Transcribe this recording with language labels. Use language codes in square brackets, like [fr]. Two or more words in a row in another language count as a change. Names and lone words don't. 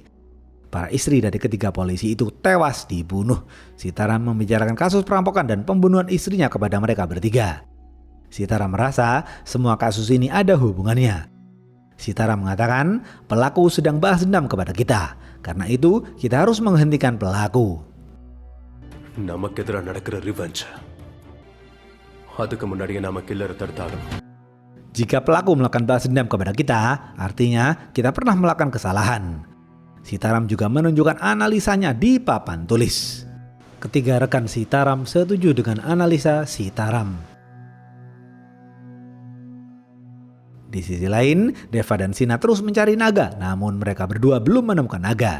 [id] Para istri dari ketiga polisi itu tewas dibunuh. Sitaram membicarakan kasus perampokan dan pembunuhan istrinya kepada mereka bertiga. Sitaram merasa semua kasus ini ada hubungannya. Sitaram mengatakan pelaku sedang balas dendam kepada kita. Karena itu kita harus menghentikan pelaku. [ta] நமக்கெதிராக நடக்கிற ரிவெஞ்ச் அதுக்கு முன்னாடியே நம்ம கில்லரை தடுத்தாகணும். [id] Jika pelaku melakukan balas dendam kepada kita, artinya kita pernah melakukan kesalahan. Sitaram juga menunjukkan analisanya di papan tulis. Ketiga rekan Sitaram setuju dengan analisa Sitaram. Di sisi lain, Deva dan Sina terus mencari Naga, namun mereka berdua belum menemukan Naga.